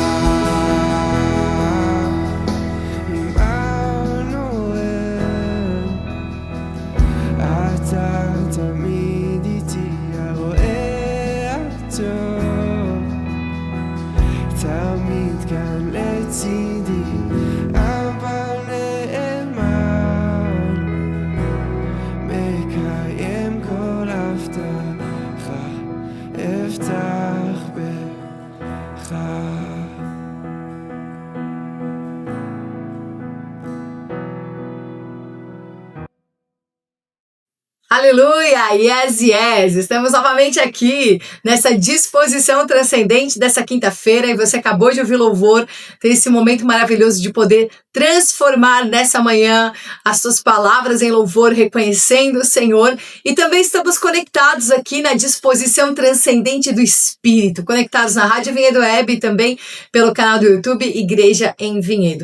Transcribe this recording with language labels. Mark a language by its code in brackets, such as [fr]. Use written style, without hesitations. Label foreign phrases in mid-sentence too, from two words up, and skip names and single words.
[he] עמנואל, אתה תמיד איתי, הרואה הטוב, תמיד כאן לצידי, אבא נאמן, מקיים כל הבטחה, הבטח בך. [pt] Aleluia! [en] Yes, yes! [pt] Estamos novamente aqui nessa disposição transcendente dessa quinta-feira e você acabou de ouvir louvor, ter esse momento maravilhoso de poder transformar nessa manhã as suas palavras em louvor, reconhecendo o Senhor, e também estamos conectados aqui na disposição transcendente do Espírito, conectados na Rádio Vinhedo Web e também pelo canal do YouTube Igreja em Vinhedo.